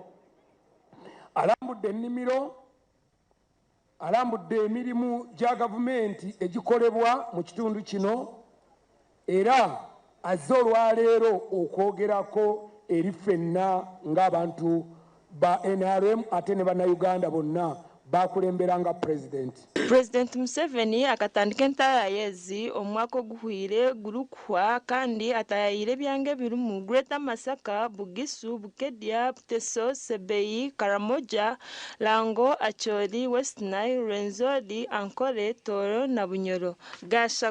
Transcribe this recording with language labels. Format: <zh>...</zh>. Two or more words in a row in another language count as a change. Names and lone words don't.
<lg>Alambudde ennimiro, alambudde emirimu gya gavumenti egikolebwa mu kitundu kino era azze olwaleero okwogerako eri ffenna ng'abantu ba NRM ate ne bannayuganda bonna bakulemberanga President</lg> <nyn>Museveni akatandika entayayezi omwaka oguhwire gurukwa kandi atayayire byange birumu Greater Masaka, Bugisu, Bukedya, Buteso, Sebeyi, Karamoja, Lango, Acholi, West Nile, Rwenzori, Ankole, Toro na Bunyoro.</nyn>